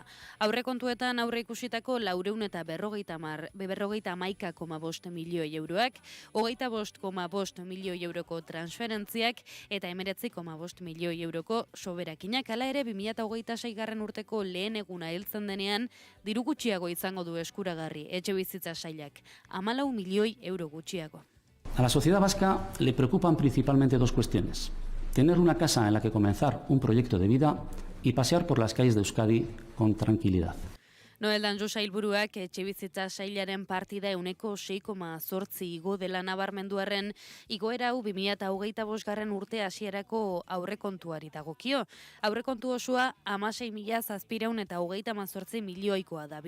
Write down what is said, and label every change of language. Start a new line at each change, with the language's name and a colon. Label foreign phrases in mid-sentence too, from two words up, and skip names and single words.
Basque: Aurrekontuetan aurre ikusitako 451,5 milioi euroak, 25,5 milioi euroko transferentziak eta 19,5 milioi euroko soberakinak. Hala ere 2026 urteko lehen eguna heltzen denean diru gutxiago izango du eskuragarri etxebizitza sailak, 14 milioi euro gutxiago.
Spanish: A la sociedad vasca le preocupan principalmente dos cuestiones: tener una casa en la que comenzar un proyecto de vida y pasear por las calles de Euskadi con tranquilidad.
Basque: Noel Danjou sailburuak etxebizitza sailaren partida 6,8 igo dela nabarmenduarren, igoera hau 2025 urte hasierako aurrekontuari dagokio. Aurrekontu osoa 16.728 milioikoa da.